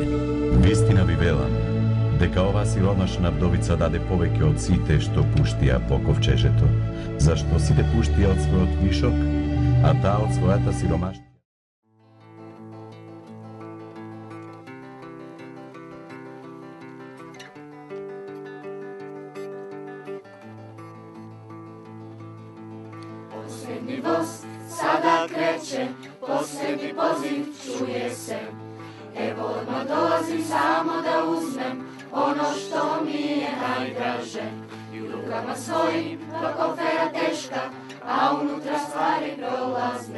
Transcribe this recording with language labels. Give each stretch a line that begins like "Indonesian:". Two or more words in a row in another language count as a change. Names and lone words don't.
Macedonian: Вистина ви велам, дека оваа сиромашна вдовица даде повеќе од сите што пуштија по ковчежето, зашто сите пуштија од својот вишок, а таа од својата сиромаштија.
Serbian: Последни воз сада креće, последни poziv čuje se. Evo odmah dolazim samo da uzmem ono što mi je najdraže. I u rukama svojim dva kofera teška, a unutra stvari prolazne.